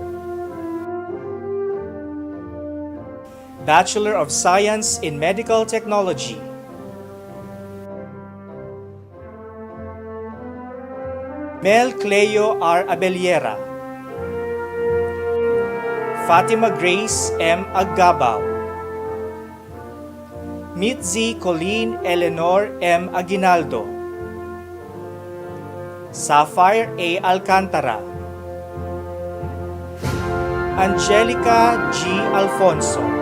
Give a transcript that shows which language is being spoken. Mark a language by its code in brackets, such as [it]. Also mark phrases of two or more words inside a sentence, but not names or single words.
[en] Bachelor of Science in Medical Technology. Mel Cleo R. Abeliera. Fatima Grace M. Aggabaw. Mitzi Colleen Eleanor M. Aguinaldo. Sapphire A. Alcantara. Angelica G. Alfonso.